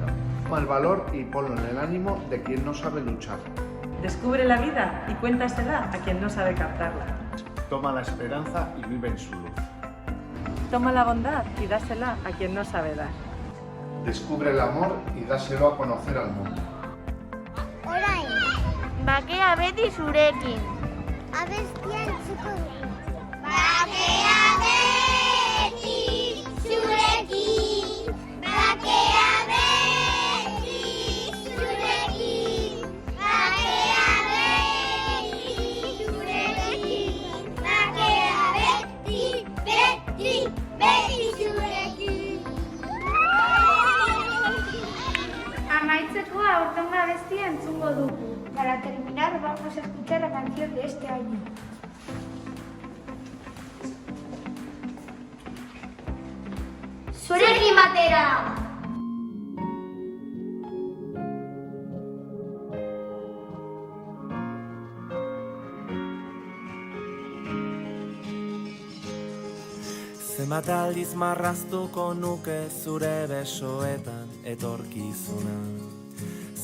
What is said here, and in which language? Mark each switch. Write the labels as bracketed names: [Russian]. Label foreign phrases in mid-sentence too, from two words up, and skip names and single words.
[Spanish] Toma el valor y ponlo en el ánimo de quien no sabe luchar. Descubre la vida y cuéntasela a quien no sabe captarla. Toma la esperanza y vive en su luz. Toma la bondad y dásela a quien no sabe dar. Descubre el amor y dáselo a conocer al mundo. [Basque] Orain, bakea beti zurekin. Abestia entzuko dugu. Bakea beti zurekin. Bakea beti zurekin. Bakea beti zurekin. Bakea beti zurekin. Amaitzeko aurtengo abestia entzungo dugu. [Spanish] Para terminar vamos a escuchar la canción de este año. [Basque] Zurekin batera! Zenbat aldiz marraztuko nuke zure besoetan etorkizuna.